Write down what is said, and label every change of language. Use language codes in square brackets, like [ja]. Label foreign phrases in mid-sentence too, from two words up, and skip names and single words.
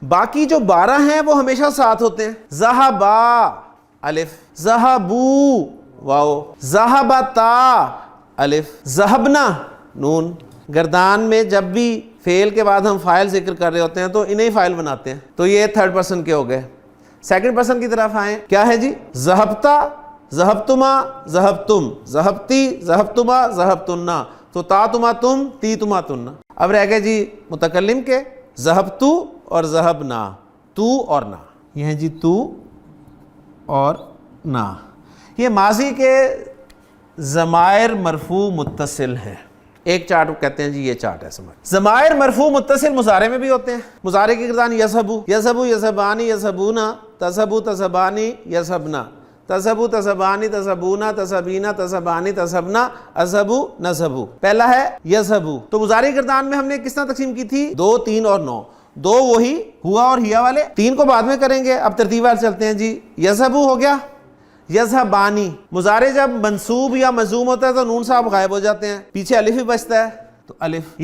[ur] باقی جو 12 ہیں وہ ہمیشہ ساتھ ہوتے ہیں. [ar] ذہبا الف، ذہبو واو، ذہبتا الف، ذہبنا نون. [ur] گردان میں جب بھی فعل کے بعد ہم فاعل ذکر کر رہے ہوتے ہیں تو انہیں فاعل بناتے ہیں. تو یہ [en] third person [ur] کے ہو گئے. [en] second person [ur] کی طرف آئیں، کیا ہے جی؟ [ar] ذہبتا، ذہبتما، ذہبتم، ذہبتی، ذہبتما، ذہبتنا. تو تا تما تم، تی تما تننا. [ur] اب رہ گئے جی متکلم کے، ذہبتو اور ذہبنا، تو اور نا. یہ ہیں جی تو اور نا. یہ ماضی کے ضمائر مرفوع متصل ہیں. ایک چارٹ کہتے ہیں جی یہ چارٹ ہے سمجھ. ضمائر مرفوع متصل مضارع میں بھی ہوتے ہیں. مضارع کی گردان [ar] یذہبو، یذہبو، یذہبانی، یذہبونا، تذہبو، تذہبانی، یذہبنا، تذہبو، تذہبانی، تذہبونا، تذہبینا، تذہبانی، تذہبنا، اذہبو، نذہبو. [ur] پہلا ہے یذہبو. تو مضارع گردان میں ہم نے کس طرح تقسیم کی تھی؟ 2، 3 اور 9. 2 وہی ہوا اور ہیا والے، 3 کو بعد میں کریں گے. اب ترتیب وار چلتے ہیں جی. یذہبو ہو گیا، یذہبانی. مضارع جب منصوب یا مجزوم ہوتا ہے تو نون صاحب غائب ہو جاتے ہیں، پیچھے الف ہی بچتا ہے تو الف.